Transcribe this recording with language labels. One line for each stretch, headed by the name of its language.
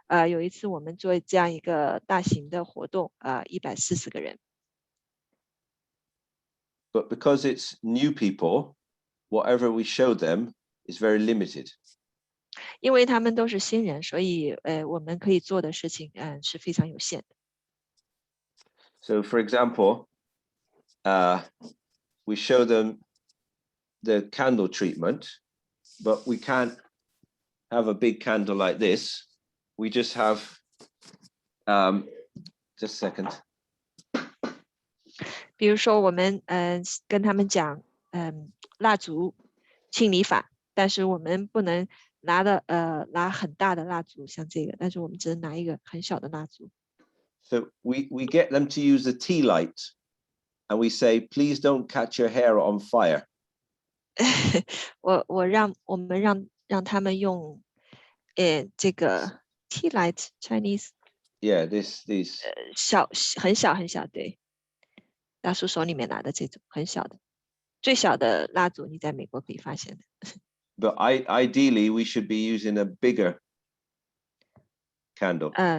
Chinese: 有一次我们做这样一个大型的活动，140个人。
English: But because it's new people, whatever we show them is very limited.
Chinese: 因为他们都是新人，所以我们可以做的事情是非常有限的。
English: So, for example, we show them the candle treatment, but we can't have a big candle like this. We just have, just a second.
Chinese: 比如说我们跟他们讲蜡烛清理法，但是我们不能拿很大的蜡烛像这个，但是我们只能拿一个很小的蜡烛。
English: So we get them to use a tea light, and we say, please don't catch your hair on fire.
Chinese: 我们让他们用这个
English: tea light Chinese Yeah, these.
Chinese: 很小很小，对，大叔手里面拿的这种很小的，最小的蜡烛你在美国可以发现的。
English: But ideally, we should be using a bigger candle.